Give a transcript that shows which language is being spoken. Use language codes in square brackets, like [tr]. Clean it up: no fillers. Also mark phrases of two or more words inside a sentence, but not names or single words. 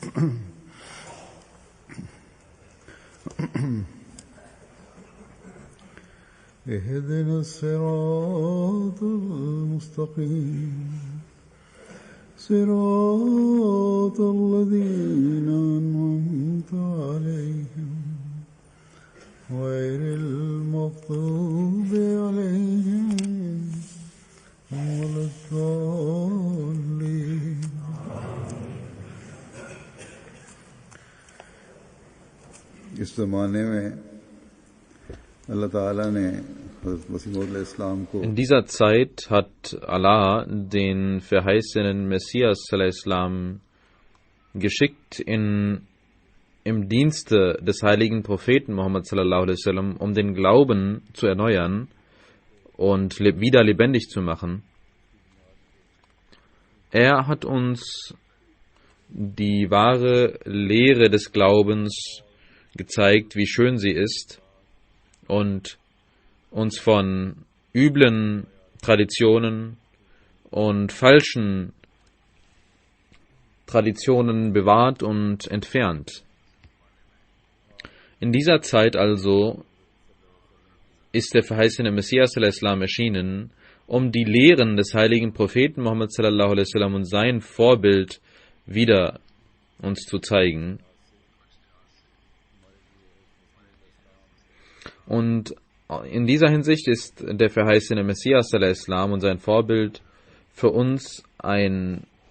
[ar] اهدنا الصراط المستقيم صراط الذين أنعمت عليهم غير المغضوب عليهم ولا الضالين. [ur] اس زمانے میں اللہ تعالیٰ نے حضرت مسیح موعود علیہ السلام کو [de] In dieser Zeit hat Allah den verheißenen Messias alaihissalam geschickt im Dienste des heiligen Propheten Muhammad [ar] صلى الله عليه وسلم, [de] um den Glauben zu erneuern und wieder lebendig zu machen. Er hat uns die wahre Lehre des Glaubens gezeigt, wie schön sie ist, und uns von üblen Traditionen und falschen Traditionen bewahrt und entfernt. In dieser Zeit also ist der verheißene Messias al-Islam erschienen, um die Lehren des heiligen Propheten Muhammad [ar] صلى الله عليه وسلم [de] und sein Vorbild wieder uns zu zeigen. Und in dieser Hinsicht ist der verheißene Messias al-Islam und sein Vorbild für uns eine